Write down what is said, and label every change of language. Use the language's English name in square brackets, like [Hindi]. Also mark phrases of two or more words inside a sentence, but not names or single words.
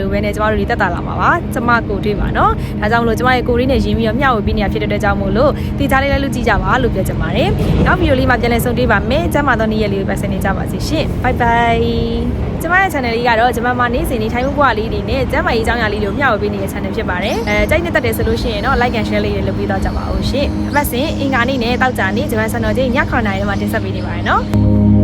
[Burmese] လိုဘဲနဲ့ကျမတို့တွေတက်တာလာမှာပါကျမကိုတွေ့ပါနော်ဒါကြောင့်မို့လို့ကျမရဲ့ကိုလေးနဲ့ရင်းပြီးတော့မျှဝေပေးနေတာဖြစ်တဲ့အတွက်ကြောင့်မို့လို့ဒီကြားလေးလည်းလူကြည့်ကြပါလို့ပြောချင်ပါတယ်နောက်ဗီဒီယိုလေးမှာပြန်လည်ဆုံတွေ့ပါမယ်ကျမသောနေ့ရက်လေးကိုပဲဆက်နေကြပါစီရှင် [English] bye bye [Burmese] ကျမရဲ့ channel လေးကတော့ကျမမှာနေ့စဉ်နေထိုင်မှုဘဝလေးတွေနဲ့ကျမရဲ့အကြောင်းအရာလေးတွေကိုမျှဝေပေးနေတဲ့ channel ဖြစ်ပါတယ်ကြိုက်နေတတ်တယ်ဆိုလို့ရှိရင်တော့ [English] like and share [Burmese] လေးတွေလုပ်ပေးတော့ကြပါဦးရှင်အပတ်စဉ်အင်္ဂါနေ့နဲ့တောက်ကြနေ့ကျမစံတော်ချိန်ည9:00နာရီမှာတင်ဆက်ပေးနေပါတယ်နော်